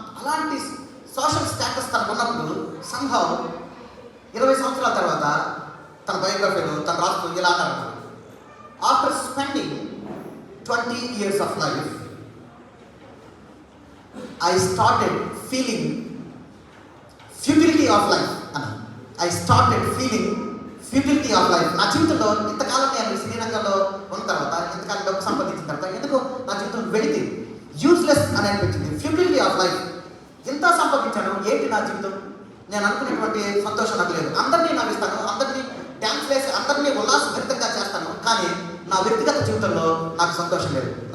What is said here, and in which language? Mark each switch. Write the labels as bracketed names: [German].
[Telugu] అలాంటి social status తనకు ఉన్నప్పుడు సంభవ్ 20 సంవత్సరాల తర్వాత తన బయోగ్రఫీలో తను రాస్తూ ఇలా అన్నారు, [English] after spending 20 years of life [Telugu] I started feeling futility of life అని. [English] I started feeling futility of life. [Telugu] నా జీవితంలో ఇంతకాలం నేను సినీ రంగంలో ఉన్న తర్వాత, ఇంతకాలం డబ్బు సంపాదించిన తర్వాత ఎందుకో నా జీవితం వెళితే యూస్లెస్ అని అనిపించింది. [English] Futility of life. [Telugu] ఎంత సంపాదించాను, ఏంటి నా జీవితం, నేను అనుకునేటువంటి సంతోషం నాకు లేదు. అందరినీ నవ్విస్తాను, అందరినీ డ్యాన్స్ వేసి అందరినీ ఉల్లాసభరితంగా చేస్తాను, కానీ నా వ్యక్తిగత జీవితంలో నాకు సంతోషం లేదు.